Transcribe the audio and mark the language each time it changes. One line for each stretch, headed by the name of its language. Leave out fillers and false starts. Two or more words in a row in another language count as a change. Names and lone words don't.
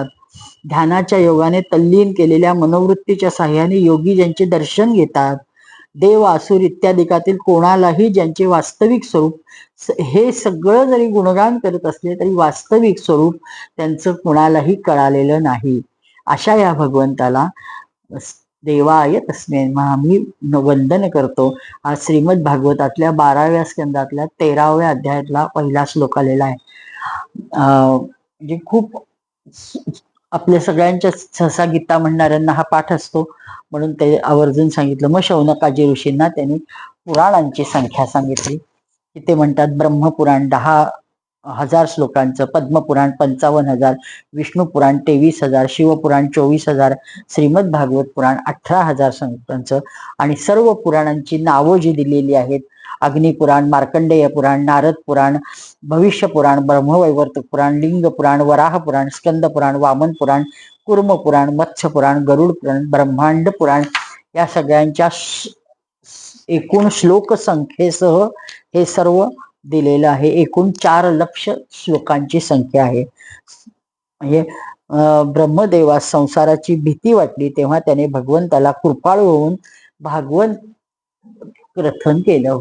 Marathi: ध्यानाच्या योगाने तल्लीन केलेल्या मनोवृत्तीच्या साह्याने योगी ज्यांचे दर्शन घेतात. देव असुर इत्यादिकातील कोणालाही ज्यांचे वास्तविक स्वरूप, हे सगळं जरी गुणगान करत असले तरी वास्तविक स्वरूप त्यांचं कोणालाही कळालेलं नाही. अशा या भगवंताला
Sanskrit: देवाय तस्मै
Marathi: आम्ही वंदन करतो. हा श्रीमद भागवतातल्या 12व्या स्कंदातल्या 13व्या अध्यायातला पहिला श्लोक आलेला आहे. म्हणजे खूप आपल्या सगळ्यांच्या सहसा गीता म्हणणाऱ्यांना हा पाठ असतो म्हणून ते आवर्जून सांगितलं. मग शौनकाजी ऋषींना त्यांनी पुराणांची संख्या सांगितली की ते म्हणतात ब्रह्मपुराण 10,000 श्लोकांचं, पद्मपुराण 55,000, विष्णू पुराण 23,000, शिवपुराण 24,000, श्रीमद भागवत पुराण 18,000 श्लोकांचं. आणि सर्व पुराणांची नावं जी दिलेली आहेत, अग्निपुराण, मार्कंडेय पुराण, नारद पुराण, भविष्य पुराण, ब्रह्मवैवर्त पुराण, लिंग पुराण, वराह पुराण, स्कंद पुराण, वामन पुराण, कुर्म पुराण, मत्स्य पुराण, गरुड पुराण, ब्रह्मांड पुराण या सगळ्यांच्या एकूण श्लोक संख्येसह हे सर्व दिलेलं आहे. एकूण 4 लक्ष श्लोकांची संख्या आहे. म्हणजे ब्रह्मदेवास संसाराची भीती वाटली तेव्हा त्याने भगवंताला कृपाळू होऊन भागवत कथन केलं.